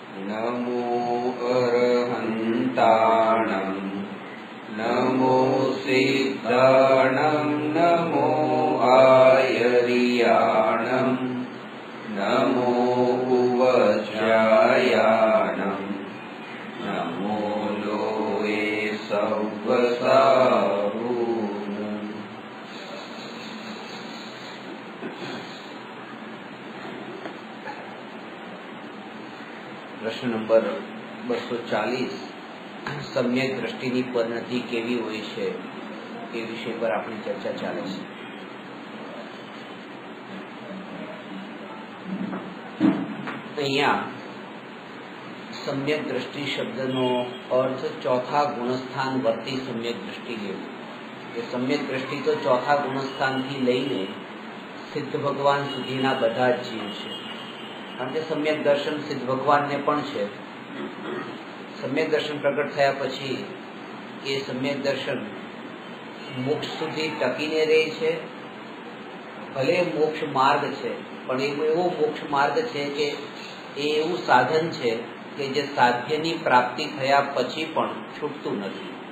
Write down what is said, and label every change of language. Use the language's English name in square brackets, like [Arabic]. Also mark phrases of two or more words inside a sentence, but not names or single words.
[Prakrit languages] नमो अरहन्ताणं नमो सिद्धाणं नमो आयर्याणं नमो उवज्रायाणं नमो लोये सव्वसारूणम्। [Gujarati] પ્રશ્ન નંબર 240 સમ્યક દૃષ્ટિની પરિણતિ કેવી હોય છે એ વિષય પર આપણી ચર્ચા ચાલે છે। અહીંયા સમ્યક દૃષ્ટિ શબ્દનો અર્થ ચોથા ગુણસ્થાન વર્તી સમ્યક દૃષ્ટિ લેવું। એ સમ્યક દૃષ્ટિ તો ચોથા ગુણસ્થાનથી લઈને સિદ્ધ ભગવાન સુધીના બધા જ જીવ છે, કારણ કે સમ્યક દર્શન સિદ્ધ ભગવાન ને પણ છે। સમ્યક દર્શન પ્રગટ થયા પછી એ સમ્યક દર્શન મોક્ષ સુધી ટકીને રહે છે। ભલે મોક્ષ માર્ગ છે પણ એવો મોક્ષ માર્ગ છે કે એવું સાધન છે કે જે સાધ્યની પ્રાપ્તિ થયા પછી પણ છૂટતું નથી।